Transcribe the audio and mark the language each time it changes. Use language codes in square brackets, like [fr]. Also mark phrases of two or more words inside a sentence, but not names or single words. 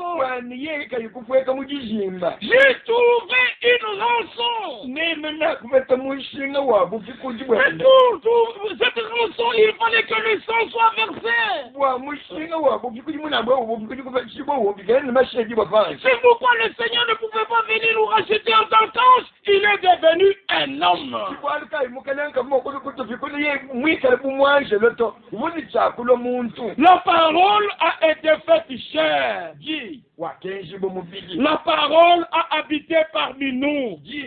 [lua] kwani yeye kayikufweka mujijimba [fr] J'ai trouvé une rançon. [lua] nemena kuveta mushinga wabufi [fr] Mais [lua] kujibwende [fr] cette rançon, il fallait que le sang soit versé. [lua] bwa mushinga wabufi kujimunabwe ubufi kujikuva ubigene masheji bafanje [fr] C'est pourquoi le Seigneur ne pouvait pas venir nous racheter en tant qu'ange. Il est devenu un homme. La parole a été faite chair. La parole a habité parmi nous.